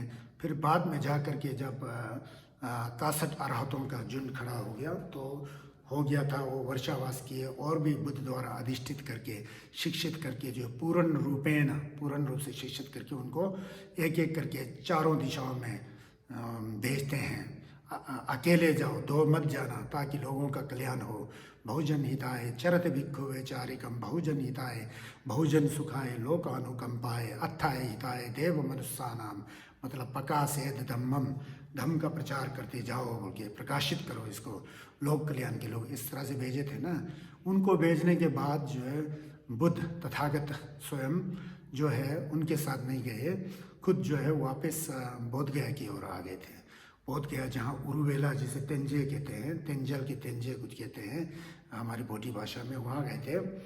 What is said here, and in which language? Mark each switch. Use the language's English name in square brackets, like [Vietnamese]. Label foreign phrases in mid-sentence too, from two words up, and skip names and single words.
[Hindi] फिर बाद में जा कर के जब 61 अरहतों का झुंड खड़ा हो गया, तो हो गया था वो वर्षावास किए और भी बुद्ध द्वारा अधिष्ठित करके, शिक्षित करके, जो पूर्ण रूप से शिक्षित करके उनको एक एक करके चारों दिशाओं में भेजते हैं। अकेले जाओ, 2 मत जाना, ताकि लोगों का कल्याण हो। [Pali] बहुजन हिताय चरत भिक्षुवे चारिकम, बहुजन हिताय बहुजन सुखाय लोकानुकंपाय, अत्थाय हिताय देव मनुष्यानाम, [Hindi] मतलब [Pali] प्रकाशेद धम्मम, [Hindi] धम्म का प्रचार करते जाओ बोल के, प्रकाशित करो इसको, लोक कल्याण के लोग इस तरह से भेजे थे ना। उनको भेजने के बाद जो है बुद्ध तथागत स्वयं जो है उनके साथ नहीं गए, खुद जो है वापस बोधगया की ओर आ गए थे। बोधगया जहाँ उरुवेला, जिसे तेंजे कहते हैं, तेंजल के तेंजे कुछ कहते हैं हमारी बोटी भाषा में, वहाँ गए थे।